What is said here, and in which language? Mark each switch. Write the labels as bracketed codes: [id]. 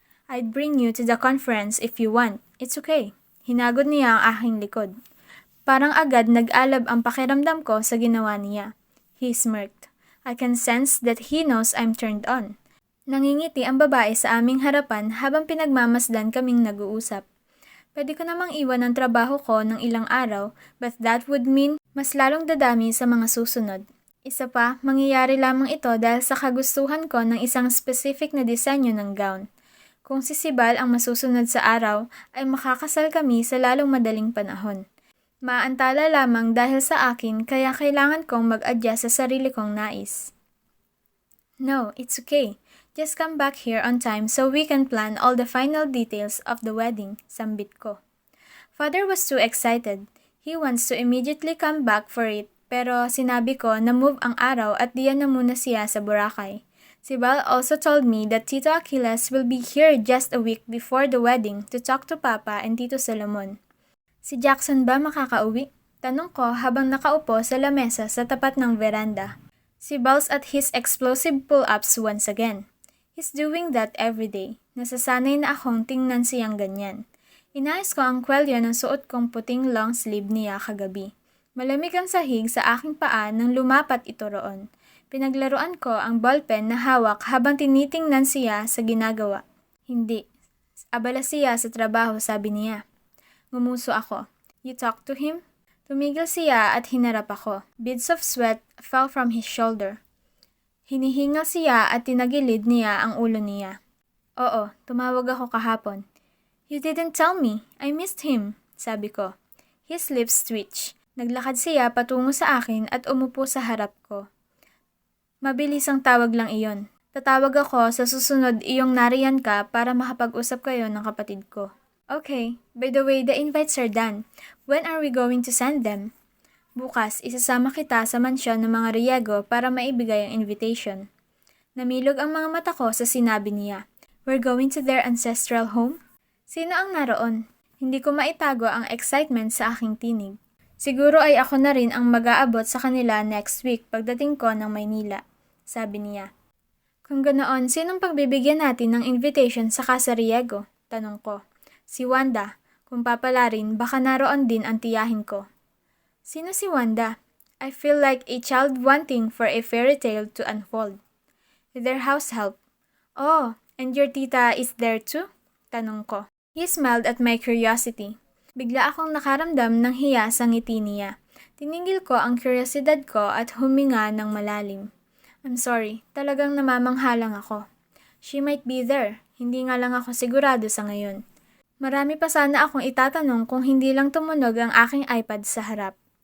[en] I'd bring you to the conference if you want. It's okay. [tl] Hinagod niya ang aking likod. Parang agad nag-alab ang pakiramdam ko sa ginawa niya. [en] He smirked. I can sense that he knows I'm turned on. [tl] Nangingiti ang babae sa aming harapan habang pinagmamasdan kaming nag-uusap. Pwede ko namang iwan ang trabaho ko ng ilang araw, [en] but that would mean [tl] mas lalong dadami sa mga susunod. Isa pa, mangyayari lamang ito dahil sa kagustuhan ko ng isang specific na disenyo ng gown. Kung si Sibal ang masusunod sa araw, ay makakasal kami sa lalong madaling panahon. Maantala lamang dahil sa akin kaya kailangan kong mag-adjust sa sarili kong nais. [en] No, it's okay. Just come back here on time so we can plan all the final details of the wedding, [tl] sambit ko. [en] Father was too excited. He wants to immediately come back for it, [tl] pero sinabi ko na move ang araw at diyan na muna siya sa Boracay. [en] Si Val also told me that Tito Achilles will be here just a week before the wedding to talk to Papa and Tito Solomon. [tl] Si Jackson ba makakauwi? Tanong ko habang nakaupo sa lamesa sa tapat ng veranda. [en] Si Val's at his explosive pull-ups once again. He's doing that every day. [tl] Nasasanay na akong tingnan siyang ganyan. Inayos ko ang kwelyo ng suot kong puting long sleeve niya kagabi. Malamig ang sahig sa aking paa nang lumapat ito roon. Pinaglaruan ko ang ballpen na hawak habang tinitingnan siya sa ginagawa. Hindi. Abala siya sa trabaho, sabi niya. Ngumuso ako. [en] You talk to him? [tl] Tumigil siya at hinarap ako. [en] Beads of sweat fell from his shoulder. [tl] Hinihingal siya at tinagilid niya ang ulo niya. Oo, tumawag ako kahapon. [en] You didn't tell me. I missed him, [tl] sabi ko. [en] His lips twitched. [tl] Naglakad siya patungo sa akin at umupo sa harap ko. Mabilis ang tawag lang iyon. Tatawag ako sa susunod iyong nariyan ka para makapag-usap kayo ng kapatid ko. [en] Okay, by the way, the invites are done. When are we going to send them? [tl] Bukas, isasama kita sa mansyon ng mga Riego para maibigay ang invitation. Namilog ang mga mata ko sa sinabi niya. [en] We're going to their ancestral home? [tl] Sino ang naroon? Hindi ko maitago ang excitement sa aking tinig. Siguro ay ako na rin ang mag-aabot sa kanila [en] next week [tl] pagdating ko ng Maynila, sabi niya. Kung ganoon, sinong pagbibigyan natin ng invitation sa Casa Riego? Tanong ko. Si Wanda. Kung papalarin, baka naroon din ang tiyahin ko. Sino si Wanda? [en] I feel like a child wanting for a fairy tale to unfold. Their house help. Oh, and your tita is there too? [tl] Tanong ko. [en] He smiled at my curiosity. [tl] Bigla akong nakaramdam ng hiya sa ngiti niya. Tinigil ko ang kuryosidad ko at huminga ng malalim. [en] I'm sorry, [tl] talagang namamanghalang ako. [en] She might be there. [tl] Hindi nga lang ako sigurado sa ngayon. Marami pa sana akong itatanong kung hindi lang tumunog ang aking iPad sa harap.